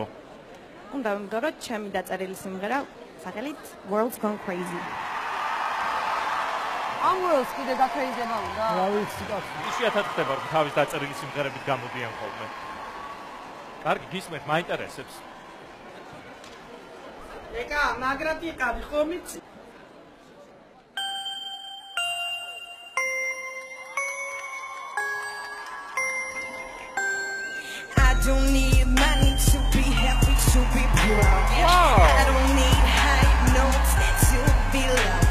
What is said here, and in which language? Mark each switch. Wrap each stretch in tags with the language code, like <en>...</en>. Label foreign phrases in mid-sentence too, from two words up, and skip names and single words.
<ka>უნდა ვიმღერო ჩემი დაწერილი სიმღერა, სახელით World's Gone Crazy. ამ World's კიდე გაკრეიზება უნდა? რა ვიცი, იშვიათად ხდება, რომ თავის დაწერილი სიმღერებით გამოდიან ხოლმე. კარგი, გისმენთ, მაინტერესებს. ეკა, მაგრად იყავი, ხომ იცი?</ka> <en>I don't need money to be happy, to be proud. I don't need high notes to be loved.</en>